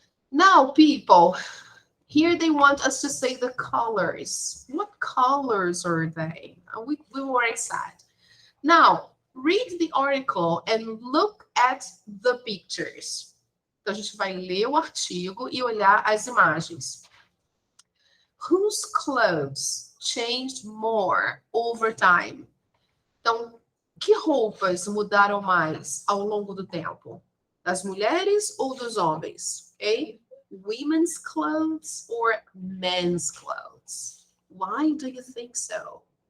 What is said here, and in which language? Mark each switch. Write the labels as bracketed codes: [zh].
[en] Now, people, here they want us to say the colors. What colors are they? We already said. Now, read the article and look at the pictures. [pt] Então, a gente vai ler o artigo e olhar as imagens. [en] Whose clothes changed more over time? [pt] Então, que roupas mudaram mais ao longo do tempo? Das mulheres ou dos homens? Okay? [en] Women's clothes or men's clothes? Why do you think so?